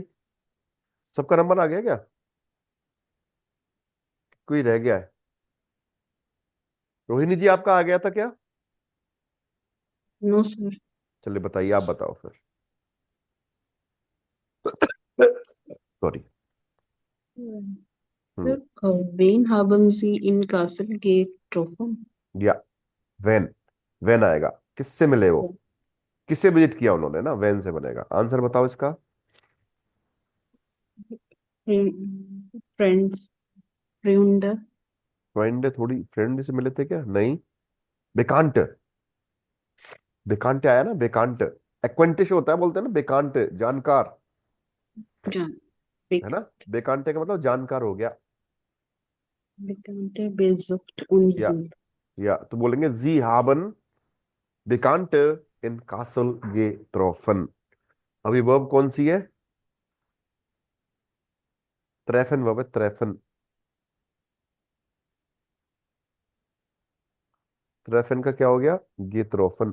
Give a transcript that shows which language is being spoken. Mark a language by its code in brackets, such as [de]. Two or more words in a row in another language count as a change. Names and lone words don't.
[hi] सबका नंबर आ गया क्या? कोई रह गया है? रोहिणी जी आपका आ गया था क्या? [en] No, sir. [hi] चलिए बताइए, आप बताओ फिर। सॉरी। Hmm. हम्म। [de] Sir, wen haben Sie in Kassel getroffen? [hi] या वैन, वैन आएगा, किससे मिले वो, किसे विजिट किया उन्होंने ना, वैन से बनेगा। आंसर बताओ इसका। [en] Friends, Freunde. [hi] फ्रेंड, थोड़ी फ्रेंड से मिले थे क्या? नहीं। बेकांट, बेकांट आया ना, बेकांट। एक्वेंटिश होता है, बोलते हैं ना बेकांट, जानकार, Ja, है ना। बेकांटे का मतलब जानकार हो गया। [de] Bekannte besucht und [hi] या [de] sind. [hi] या तो बोलेंगे [de] Sie haben Bekannte in Kassel getroffen. [hi] अभी वर्ब कौन सी है? ट्रेफन वर्ब है, ट्रेफन। ट्रेफन का क्या हो गया? गे ट्रोफन।